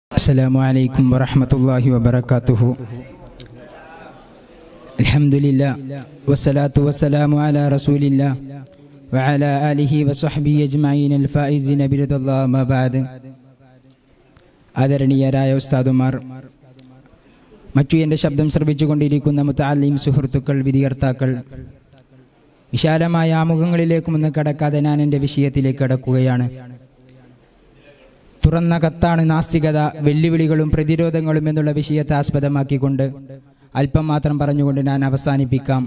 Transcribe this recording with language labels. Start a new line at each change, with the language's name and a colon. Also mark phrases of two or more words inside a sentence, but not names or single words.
Arabic: السلام عليكم ورحمة الله وبركاته. الحمد لله والصلاة والسلام على رسول الله وعلى آله وصحبه أجمعين الفائزين برضا الله ما بعد.
Malayalam: ആദരണീയരായ ഉസ്താദുമാർ, മറ്റു എൻ്റെ ശബ്ദം ശ്രവിച്ചുകൊണ്ടിരിക്കുന്ന മുതഅല്ലിം സുഹൃത്തുക്കൾ, വിദ്യാർത്ഥാക്കൾ, വിശാലമായ ആമുഖങ്ങളിലേക്കുമൊന്ന് കടക്കാതെ ഞാൻ എൻ്റെ വിഷയത്തിലേക്ക് കടക്കുകയാണ്. തുറന്ന കത്താണ് നാസ്തികത, വെല്ലുവിളികളും പ്രതിരോധങ്ങളും എന്നുള്ള വിഷയത്തെ ആസ്പദമാക്കിക്കൊണ്ട് അല്പം മാത്രം പറഞ്ഞുകൊണ്ട് ഞാൻ അവസാനിപ്പിക്കാം.